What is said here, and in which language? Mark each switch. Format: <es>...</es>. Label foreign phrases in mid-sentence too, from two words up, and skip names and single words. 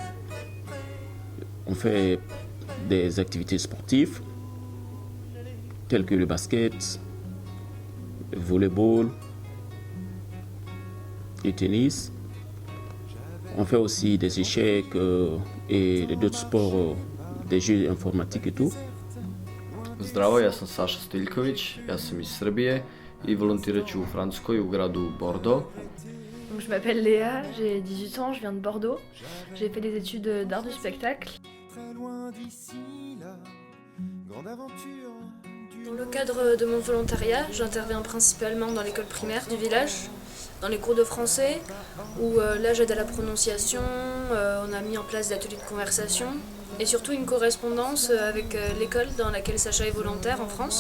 <fr>On fait des activités sportives telles que le basket, le volleyball, le tennis. On fait aussi des échecs et d'autres sports, des jeux informatiques et tout.</fr> <sr>Zdravo, ja sam Saša Stiljković, ja sam iz Srbije i volontirat ću u Francuskoj u gradu Bordeaux.</sr> <fr>Donc, je m'appelle Léa, j'ai 18 ans, je viens de Bordeaux. J'ai fait des études d'art du spectacle. Dans le cadre de mon volontariat, j'interviens principalement dans l'école primaire du village, dans les cours de français, où là j'aide à la prononciation, on a mis en place des ateliers de conversation, et surtout une correspondance avec l'école dans laquelle Sacha est volontaire en France.</fr>